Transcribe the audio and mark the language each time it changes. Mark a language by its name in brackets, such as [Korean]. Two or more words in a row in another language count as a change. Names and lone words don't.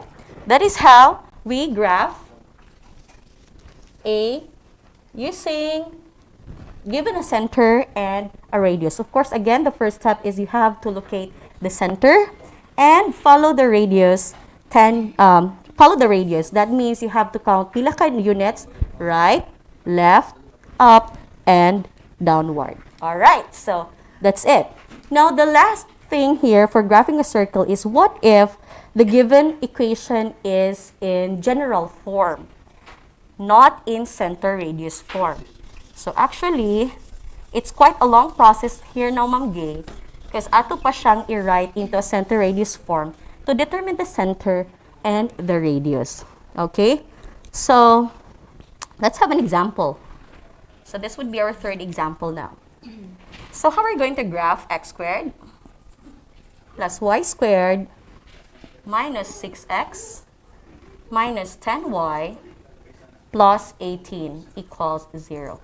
[English] That is how we graph using given a center and a radius. Of course, again, the first step is you have to locate the center. and follow the radius 10, follow the radius. That means you have to count [Cebuano] pila ka [English] units, right, left, up, and downward. Alright, so that's it. Now, the last thing here for graphing a circle is what if the given equation is in general form, not in center radius form. So actually, it's quite a long process here now, Ma'am Gay, because [Cebuano] ato pa siyang i-write [English] into a center radius form to determine the center and the radius. Okay? So, let's have an example. So this would be our third example now. So how are we going to graph x squared plus y squared minus 6x minus 10y plus 18 equals 0.